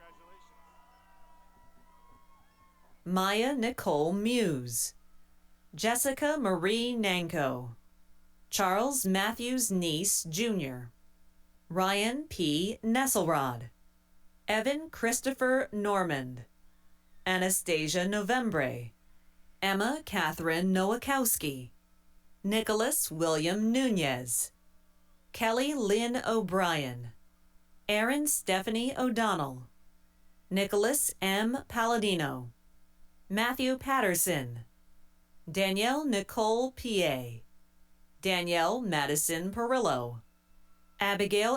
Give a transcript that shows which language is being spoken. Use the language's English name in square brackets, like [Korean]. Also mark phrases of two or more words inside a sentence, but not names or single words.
[English] Maya Nicole Muse, Jessica Marie Nanko, Charles Matthews Neese Jr., Ryan P. Nesselrod, Evan Christopher Normand, Anastasia Novembre, Emma Catherine Nowakowski, Nicholas William Nunez, Kelly Lynn O'Brien, Erin Stephanie O'Donnell, Nicholas M. Palladino, Matthew Patterson, Danielle Nicole P.A., Danielle Madison Perillo, Abigail